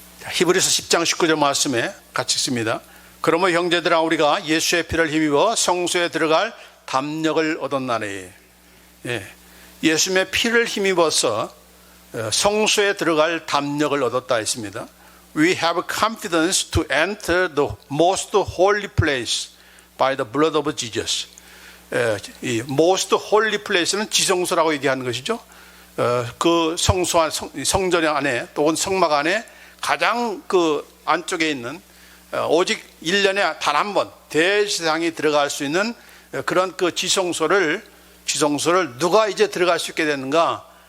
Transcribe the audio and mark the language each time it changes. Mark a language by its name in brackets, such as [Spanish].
[Korean] 히브리서 10장 19절 말씀에 같이 있습니다. 그러므로 형제들아 우리가 예수의 피를 힘입어 성소에 들어갈 담력을 얻었나니. 예수님의 피를 힘입어서 성소에 들어갈 담력을 얻었다 했습니다. [English] We have confidence to enter the most holy place by the blood of Jesus. [Korean] 이 most holy place는 지성소라고 얘기하는 것이죠. 그 성전 안에 또는 성막 안에 가장 그 안쪽에 있는 오직 1년에 단 한 번 대제사장이 들어갈 수 있는 그런 그 지성소를 누가 이제 들어갈 수 있게 되는가?